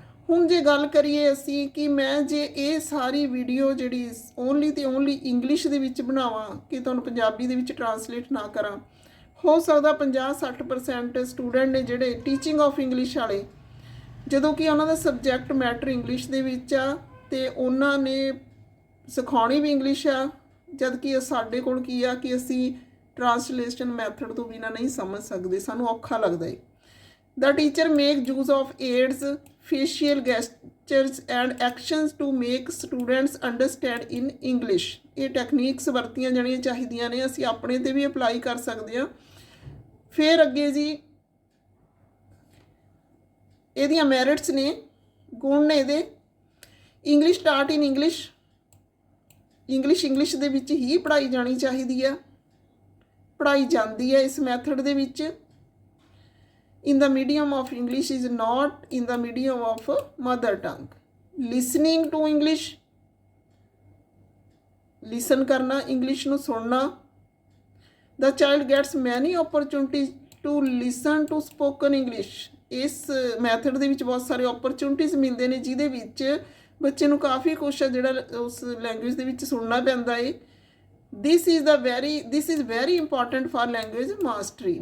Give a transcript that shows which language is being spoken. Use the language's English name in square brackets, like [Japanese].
[Punjabi] ਹੁਣ ਜੇ ਗੱਲ ਕਰੀਏ ਅਸੀਂ ਕਿ ਮੈਂ ਜੇ ਇਹ ਸਾਰੀ ਵੀਡੀਓ ਜਿਹੜੀ ਓਨਲੀ ਅਤੇ ਓਨਲੀ ਇੰਗਲਿਸ਼ ਦੇ ਵਿੱਚ ਬਣਾਵਾਂ ਕਿ ਤੁਹਾਨੂੰ ਪੰਜਾਬੀ ਦੇ ਵਿੱਚ ਟਰਾਂਸਲੇਟ ਨਾ ਕਰਾਂ, ਹੋ ਸਕਦਾ 50-60% ਸਟੂਡੈਂਟ ਨੇ ਜਿਹੜੇ ਟੀਚਿੰਗ ਆਫ ਇੰਗਲਿਸ਼ ਵਾਲੇ, ਜਦੋਂ ਕਿ ਉਹਨਾਂ ਦਾ ਸਬਜੈਕਟ ਮੈਟਰ ਇੰਗਲਿਸ਼ ਦੇ ਵਿੱਚ ਆ ਅਤੇ ਉਹਨਾਂ ਨੇ ਸਿਖਾਉਣੀ ਵੀ ਇੰਗਲਿਸ਼ ਆ, ਜਦ ਕਿ ਸਾਡੇ ਕੋਲ ਕੀ ਆ ਕਿ ਅਸੀਂ ਟਰਾਂਸਲੇਸ਼ਨ ਮੈਥਡ ਤੋਂ ਬਿਨਾਂ ਨਹੀਂ ਸਮਝ ਸਕਦੇ, ਸਾਨੂੰ ਔਖਾ ਲੱਗਦਾ ਹੈ। [English] The teacher make use of aids, facial gestures and actions to make students understand in English. [Punjabi] ਇਹ ਟੈਕਨੀਕਸ ਵਰਤੀਆਂ ਜਾਣੀਆਂ ਚਾਹੀਦੀਆਂ ਨੇ, ਅਸੀਂ ਆਪਣੇ 'ਤੇ ਵੀ ਅਪਲਾਈ ਕਰ ਸਕਦੇ ਹਾਂ। ਫਿਰ ਅੱਗੇ ਜੀ ਇਹਦੀਆਂ ਮੈਰਿਟਸ ਨੇ, ਗੁਣ ਨੇ ਇਹਦੇ। [English] English start in English, [Punjabi] English ਦੇ ਵਿੱਚ ਹੀ ਪੜ੍ਹਾਈ ਜਾਣੀ ਚਾਹੀਦੀ ਆ, ਪੜ੍ਹਾਈ ਜਾਂਦੀ ਹੈ ਇਸ ਮੈਥਡ ਦੇ ਵਿੱਚ। [English] In the medium of English is not in the medium of mother tongue. Listening to English, listen करना, [Punjabi] English ਨੂੰ ਸੁਣਨਾ। [English] The child gets many opportunities to listen to spoken English. [Punjabi] ਇਸ ਮੈਥਡ ਦੇ ਵਿੱਚ ਬਹੁਤ ਸਾਰੇ ਓਪਰਚੁਨਿਟੀਜ਼ ਮਿਲਦੇ ਨੇ ਜਿਹਦੇ ਵਿੱਚ ਬੱਚੇ ਨੂੰ ਕਾਫੀ ਕੁਛ ਜਿਹੜਾ ਉਸ ਲੈਂਗੁਏਜ ਦੇ ਵਿੱਚ ਸੁਣਨਾ ਪੈਂਦਾ ਹੈ। [English] This is very important for language mastery.